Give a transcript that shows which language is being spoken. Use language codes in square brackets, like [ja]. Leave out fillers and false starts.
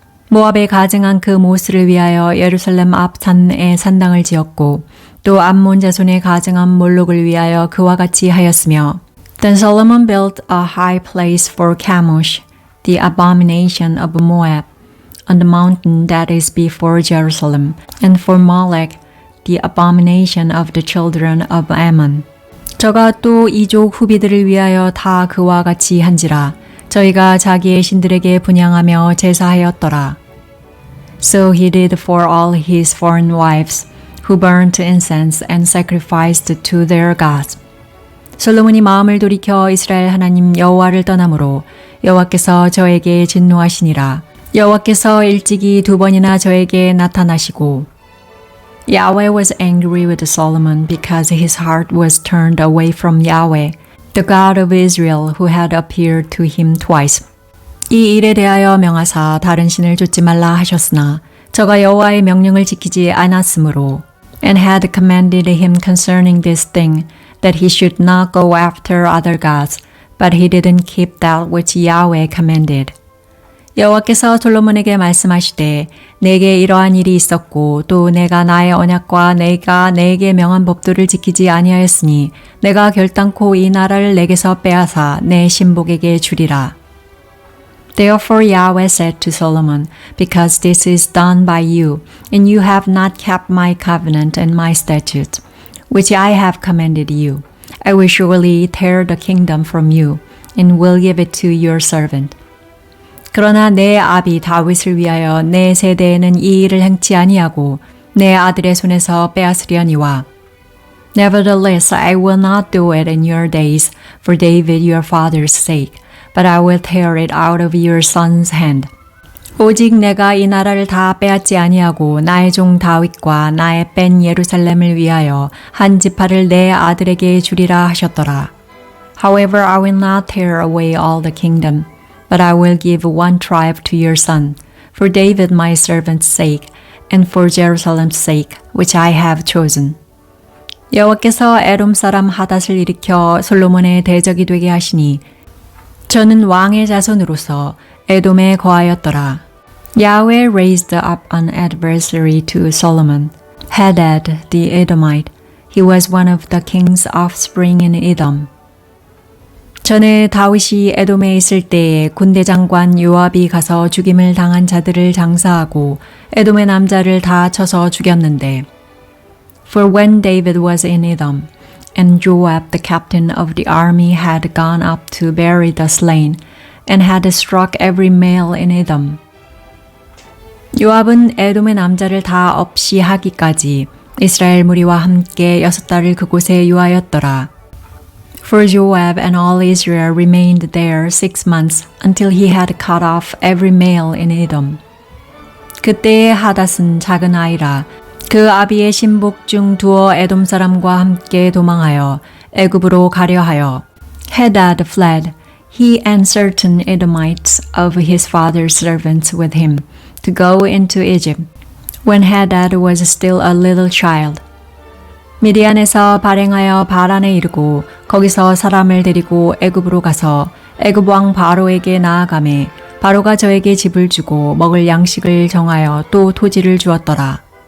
[ko] 모압에 가증한 그 모스를 위하여 예루살렘 앞 산에 산당을 지었고, 또 암몬 자손의 가증한 몰록을 위하여 그와 같이 하였으며, [en] Then Solomon built a high place for Chemosh, the abomination of Moab, on the mountain that is before Jerusalem, and for Molech, the abomination of the children of Ammon. [ko] 저가 또 이족 후비들을 위하여 다 그와 같이 한지라. 저희가 자기의 신들에게 분향하며 제사하였더라. [en] So he did for all his foreign wives, who burnt incense and sacrificed to their gods. [ko] 솔로몬이 마음을 돌이켜 이스라엘 하나님 여호와를 떠나므로 여호와께서 저에게 진노하시니라. 여호와께서 일찍이 2번이나 저에게 나타나시고 [en] Yahweh was angry with Solomon because his heart was turned away from Yahweh, the God of Israel, who had appeared to him twice. [ko] 이 일에 대하여 명하사 다른 신을 쫓지 말라 하셨으나 저가 여호와의 명령을 지키지 않았으므로 [en] and had commanded him concerning this thing that he should not go after other gods, but he didn't keep that which Yahweh commanded. [ko] 여호와께서 솔로몬에게 말씀하시되 내게 이러한 일이 있었고 또 내가 나의 언약과 내가 내게 명한 법도를 지키지 아니하였으니 내가 결단코 이 나라를 내게서 빼앗아 내 신복에게 주리라. [en] Therefore Yahweh said to Solomon, Because this is done by you, and you have not kept my covenant and my statutes, which I have commanded you, I will surely tear the kingdom from you, and will give it to your servant. [ko] 그러나 내 아비 다윗을 위하여 내 세대에는 이 일을 행치 아니하고 내 아들의 손에서 빼앗으려니와 [en] Nevertheless, I will not do it in your days for David your father's sake, but I will tear it out of your son's hand. [ko] 오직 내가 이 나라를 다 빼앗지 아니하고 나의 종 다윗과 나의 뺀 예루살렘을 위하여 한 지파를 내 아들에게 주리라 하셨더라. [en] However, I will not tear away all the kingdom, but I will give one tribe to your son, for David my servant's sake, and for Jerusalem's sake, which I have chosen. [ko] 여호와께서 에돔 사람 하닷을 일으켜 솔로몬의 대적이 되게 하시니 저는 왕의 자손으로서 에돔에 거하였더라. [en] Yahweh raised up an adversary to Solomon, Hadad the Edomite. He was one of the king's offspring in Edom. [ko] 전에 다윗이 에돔에 있을 때에 군대 장관 요압이 가서 죽임을 당한 자들을 장사하고 에돔의 남자를 다 쳐서 죽였는데 [en] For when David was in Edom, and Joab the captain of the army had gone up to bury the slain, and had struck every male in Edom. [ko] 요압은 에돔의 남자를 다 없이 하기까지 이스라엘 무리와 함께 6달을 그곳에 유하였더라. [en] For Joab and all Israel remained there 6 months until he had cut off every male in Edom. [ko] 그때의 하닷은 작은 아이라 그 아비의 신복 중 두어 에돔 사람과 함께 도망하여 애굽으로 가려 하여 [en] Hadad fled, he and certain Edomites of his father's servants with him, to go into Egypt, when Hadad was still a little child. [ko] 미디안에서 발행하여 바란에 이르고 거기서 사람을 데리고 애굽으로 가서 애굽 왕 바로에게 나아가매 바로가 저에게 집을 주고 먹을 양식을 정하여 또 토지를 주었더라.